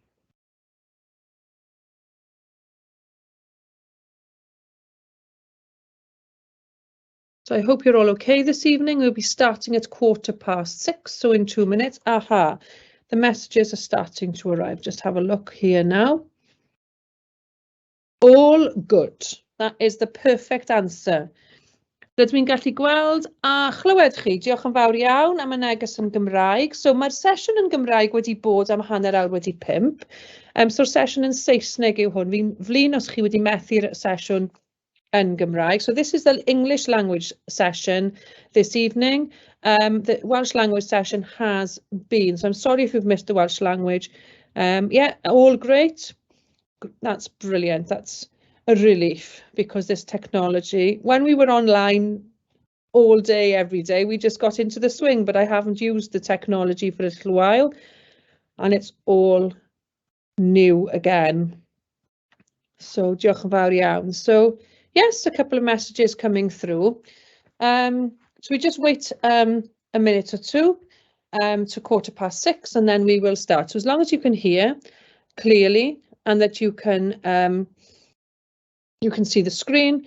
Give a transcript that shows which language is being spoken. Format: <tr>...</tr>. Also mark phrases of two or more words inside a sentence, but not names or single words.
<en>So I hope you're all okay this evening. We'll be starting at 6:15, so in 2 minutes. Aha, the messages are starting to arrive. Just have a look here now. All good. That is the perfect answer.</en> <cy>Rydw i'n gallu gweld a chlywed chi. Diolch yn fawr iawn am y neges yn Gymraeg. So mae'r sesiwn yn Gymraeg wedi bod am hanner awr wedi 5. So'r sesiwn yn Saesneg yw hwn. Fi'n flin os chi wedi methu'r sesiwn yn Gymraeg.</cy> <en>So this is the English language session this evening. The Welsh language session has been. So I'm sorry if you've missed the Welsh language. Yeah, all great. That's brilliant. That's a relief, because this technology, when we were online all day, every day, we just got into the swing, but I haven't used the technology for a little while and it's all new again.</en> <cy>So diolch yn fawr iawn.</cy> <en>So yes, a couple of messages coming through. So we just wait a minute or two to 6:15 and then we will start. So as long as you can hear clearly and that you can see the screen.</en>